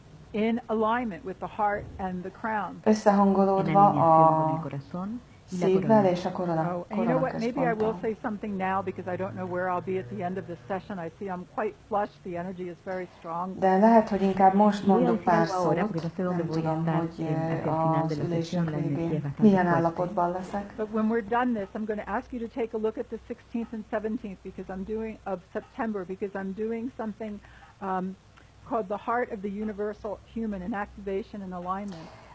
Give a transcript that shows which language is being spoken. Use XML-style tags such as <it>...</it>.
<en>In alignment with the heart and the crown.</en> <hu>Összehangolódva a szívvel és a korona</hu> <en>You know what? Maybe I will say something now because I don't know where I'll be at the end of this session. I see I'm quite flushed. The energy is very strong.</en> <hu>De lehet, hogy inkább most mondok pár szót. Nem tudom, hogy az ülésünk végén milyen állapotban leszek.</hu> <en>But when we're done this, I'm going to ask you to take a look at the 16th and 17th because of September because I'm doing something called the heart of the universal human in activation and alignment.</en>